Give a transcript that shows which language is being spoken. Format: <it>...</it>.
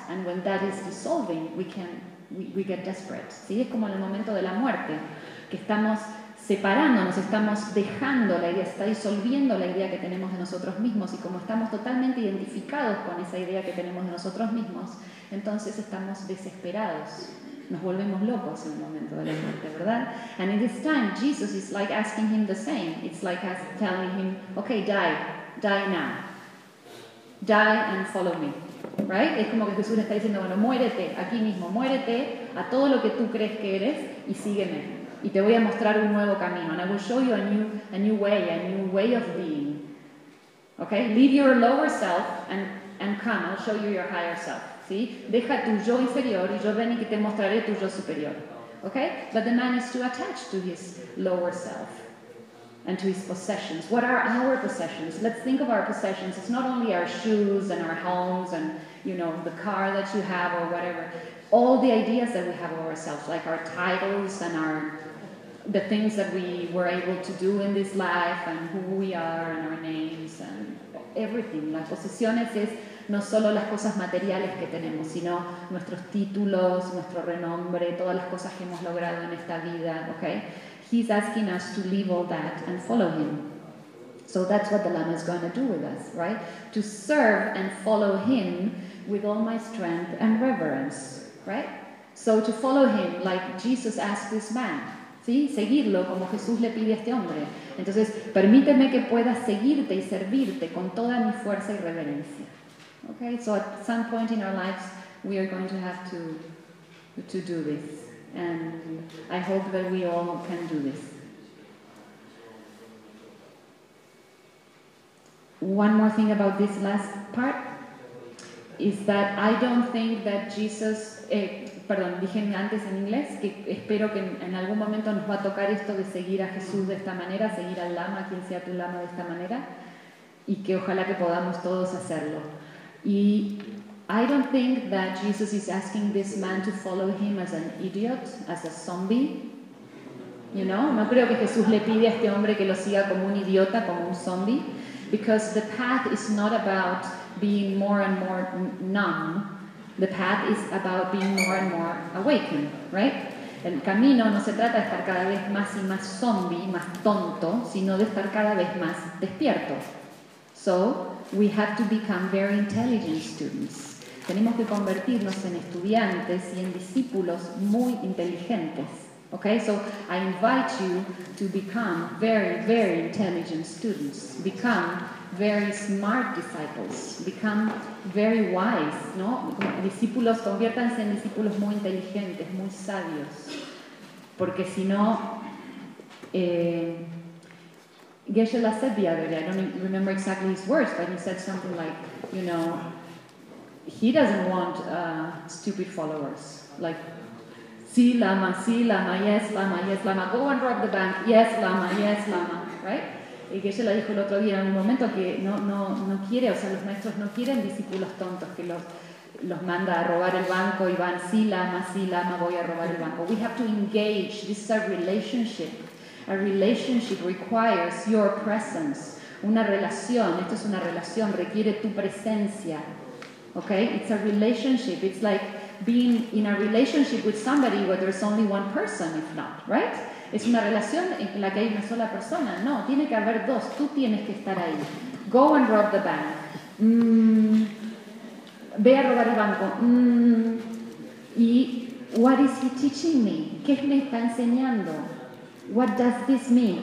<en>And when that is dissolving, we get desperate.</en> <es>¿Sí? Es como en el momento de la muerte, que estamos separándonos, estamos dejando la idea, está disolviendo la idea que tenemos de nosotros mismos, y como estamos totalmente identificados con esa idea que tenemos de nosotros mismos, entonces estamos desesperados, nos volvemos locos en el momento de la muerte, ¿verdad?</es> <en>And in this time, Jesus is like asking him the same. It's like telling him, okay, die now. Die and follow me. Right?</en> <es>Es como que Jesús está diciendo, bueno, muérete aquí mismo, muérete a todo lo que tú crees que eres y sígueme. Y te voy a mostrar un nuevo camino.</es> <en>And I will show you a new way of being. Okay? Leave your lower self and come, I'll show you your higher self.</en> <es>¿Sí? Deja tu yo inferior y yo ven y te mostraré tu yo superior. Okay?</es> <en>But the man is too attached to his lower self and to his possessions. What are our possessions? Let's think of our possessions. It's not only our shoes and our homes and, you know, the car that you have or whatever. All the ideas that we have of ourselves, like our titles and our the things that we were able to do in this life and who we are and our names and everything.</en> <es>Las posesiones es no solo las cosas materiales que tenemos, sino nuestros títulos, nuestro renombre, todas las cosas que hemos logrado en esta vida, okay?</es> <en>He's asking us to leave all that and follow him. So that's what the Lama is going to do with us, right? To serve and follow him with all my strength and reverence, right? So to follow him like Jesus asked this man,</en> <es>¿sí?</es> <en>Seguirlo como Jesús le pide a este hombre. Entonces, permíteme que pueda seguirte y servirte con toda mi fuerza y reverencia. Okay, so at some point in our lives, we are going to have to do this. And I hope that we all can do this. One more thing about this last part is that I don't think that Jesus...</en> <es>perdón, dije antes en inglés que espero que en algún momento nos va a tocar esto de seguir a Jesús de esta manera, seguir al Lama, quien sea tu Lama de esta manera, y que ojalá que podamos todos hacerlo.</es> <en>Y I don't think that Jesus is asking this man to follow him as an idiot, as a zombie. You know?</en> <es>No creo que Jesús le pide a este hombre que lo siga como un idiota, como un zombie.</es> <en>Because the path is not about being more and more numb. The path is about being more and more awakened, right?</en> <es>El camino no se trata de estar cada vez más y más zombie, más tonto, sino de estar cada vez más despierto.</es> <en>So, we have to become very intelligent students.</en> <es>Tenemos que convertirnos en estudiantes y en discípulos muy inteligentes.</es> <en>Okay, so I invite you to become very, very intelligent students. Become very smart disciples. Become very wise,</en> <es>¿no? Discípulos, conviértanse en discípulos muy inteligentes, muy sabios. Porque si no...</es> <en>Geshe La said the other day, I don't remember exactly his words, but he said something like, you know, he doesn't want stupid followers. Like,</en> <es>sí,</es> <en>Lama, yes, Lama, yes, Lama, go and rob the bank, yes, Lama, right?</en> <es>Y Geshe La dijo el otro día en un momento que no quiere, o sea, los maestros no quieren discípulos tontos que los manda a robar el banco y van, sí, Lama, voy a robar el banco.</es> <en>We have to engage, this is a relationship. A relationship requires your presence,</en> <es>una relación, esto es una relación, requiere tu presencia.</es> <en>Okay? It's a relationship. It's like being in a relationship with somebody where there's only one person, if not, right?</en> <es>Es una relación en la que hay una sola persona. No, tiene que haber dos. Tú tienes que estar ahí.</es> <en>Go and rob the bank.</en> <es>Ve a robar el banco. Y,</es> <en>what is he teaching me?</en> <es>¿Qué me está enseñando?</es> <en>What does this mean?</en>